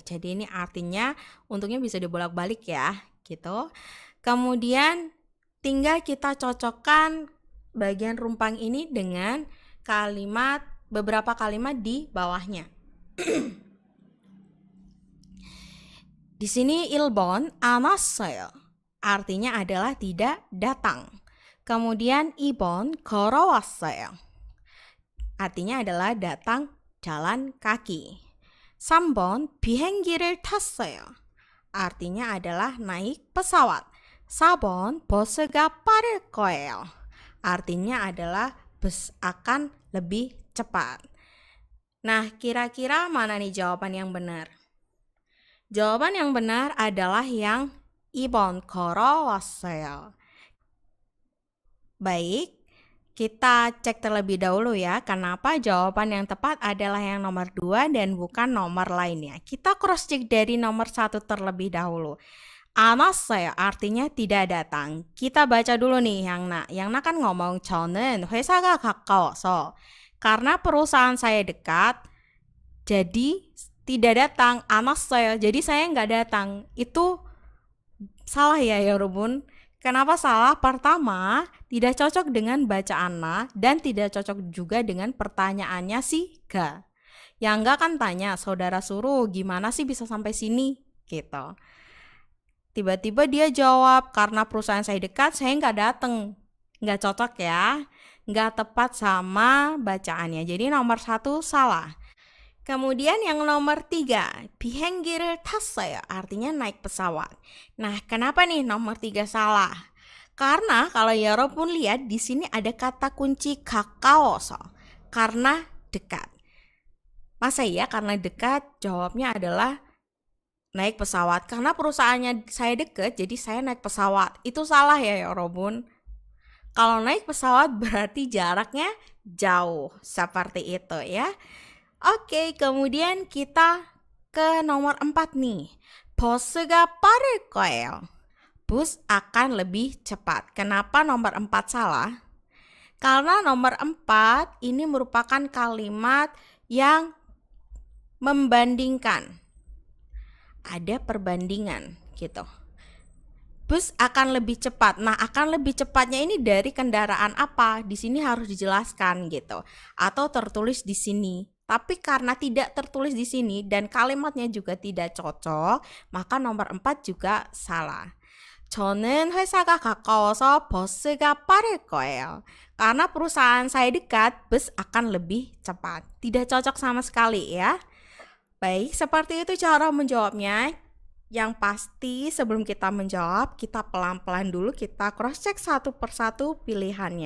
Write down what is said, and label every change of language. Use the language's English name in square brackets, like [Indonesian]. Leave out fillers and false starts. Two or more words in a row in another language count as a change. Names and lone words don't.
[Indonesian] Jadi ini artinya untungnya bisa dibolak-balik ya gitu. Kemudian tinggal kita cocokkan bagian rumpang ini dengan beberapa kalimat di bawahnya. Di sini [Korean] 1번 안 왔어요. [Indonesian] Artinya adalah tidak datang. [Korean] Kemudian 2번 걸어왔어요. [Indonesian] Artinya adalah datang jalan kaki. [Korean] 3번 비행기를 탔어요. [Indonesian] Artinya adalah naik pesawat. [Korean] 4번 버스가 빠를 거예요. [Indonesian] Artinya adalah bus akan lebih cepat. Nah, kira-kira mana nih jawaban yang benar? Jawaban yang benar adalah yang [Korean] 2번 걸어왔어요. [Indonesian] Baik, kita cek terlebih dahulu ya, kenapa jawaban yang tepat adalah yang nomor 2 dan bukan nomor lainnya. Kita [English] cross check [Indonesian] dari nomor 1 terlebih dahulu. [Korean] 안 왔어요 [Indonesian] artinya tidak datang. Kita baca dulu nih yang Na. Yang Na kan ngomong [Korean] 저는 회사가 가까워서. [Indonesian] Karena perusahaan saya dekat, jadi tidak datang. [Korean] 안 왔어요. [Indonesian] Jadi saya nggak datang. Itu salah ya 여러분. Kenapa salah? Pertama, tidak cocok dengan bacaan Na dan tidak cocok juga dengan pertanyaannya si Ga. Yang enggak kan tanya, saudara Suruh gimana sih bisa sampai sini? Gitu. Tiba-tiba dia jawab, karena perusahaan saya dekat, saya nggak datang. Nggak cocok ya. Nggak tepat sama bacaannya. Jadi nomor 1 salah. Kemudian yang nomor 3, [Korean] 비행기를 탔어요. [Indonesian] Artinya naik pesawat. Nah, kenapa nih nomor 3 salah? Karena kalau 여러분 lihat di sini ada kata kunci 가까워서. Karena dekat. Masa ya karena dekat? Jawabnya adalah naik pesawat. Karena perusahaannya saya dekat, jadi saya naik pesawat. Itu salah ya 여러분. Kalau naik pesawat berarti jaraknya jauh. Seperti itu ya. Oke, kemudian kita ke nomor 4 nih. [Korean] 버스가 빠를 거예요. [Indonesian] Bus akan lebih cepat. Kenapa nomor 4 salah? Karena nomor 4 ini merupakan kalimat yang membandingkan. Ada perbandingan gitu. Bus akan lebih cepat. Nah, akan lebih cepatnya ini dari kendaraan apa? Di sini harus dijelaskan gitu. Atau tertulis di sini. Tapi karena tidak tertulis di sini dan kalimatnya juga tidak cocok, maka nomor 4 juga salah. [Korean] 저는 회사가 가까워서 버스가 빠를 거예요. [Indonesian] Karena perusahaan saya dekat, bus akan lebih cepat. Tidak cocok sama sekali ya. Baik, seperti itu cara menjawabnya. Yang pasti sebelum kita menjawab, kita pelan-pelan dulu, kita [English] cross check [Indonesian] satu persatu pilihannya.